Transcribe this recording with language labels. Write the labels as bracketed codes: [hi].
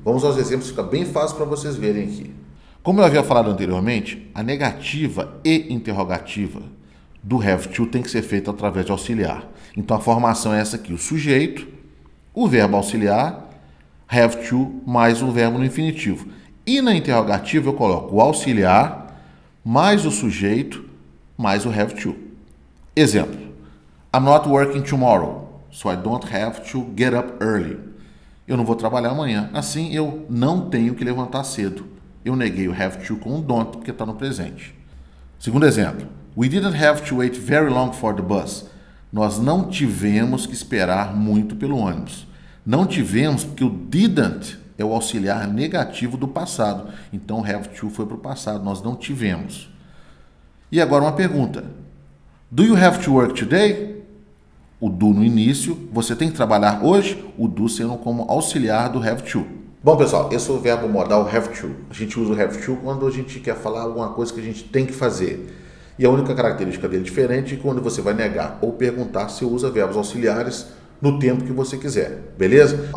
[pt] Vamos aos exemplos, fica bem fácil para vocês verem aqui. Como eu havia falado anteriormente, a negativa e interrogativa do have to tem que ser feita através de auxiliar. Então a formação é essa aqui, o sujeito, o verbo auxiliar, have to, mais o verbo no infinitivo. E na interrogativa eu coloco o auxiliar, mais o sujeito, mais o have to. Exemplo. [en] I'm not working tomorrow, so I don't have to get up early. [pt] Eu não vou trabalhar amanhã, assim eu não tenho que levantar cedo. Eu neguei o have to com o don't, porque está no presente. Segundo exemplo. [en] We didn't have to wait very long for the bus. [pt] Nós não tivemos que esperar muito pelo ônibus. Não tivemos porque o didn't é o auxiliar negativo do passado. Então, have to foi para o passado. Nós não tivemos. E agora uma pergunta. [en] Do you have to work today? [pt] O do no início. Você tem que trabalhar hoje? O do sendo como auxiliar do have to. Bom, pessoal, esse é o verbo modal have to. A gente usa o have to quando a gente quer falar alguma coisa que a gente tem que fazer. E a única característica dele diferente é que quando você vai negar ou perguntar, você usa verbos auxiliares no tempo que você quiser, beleza?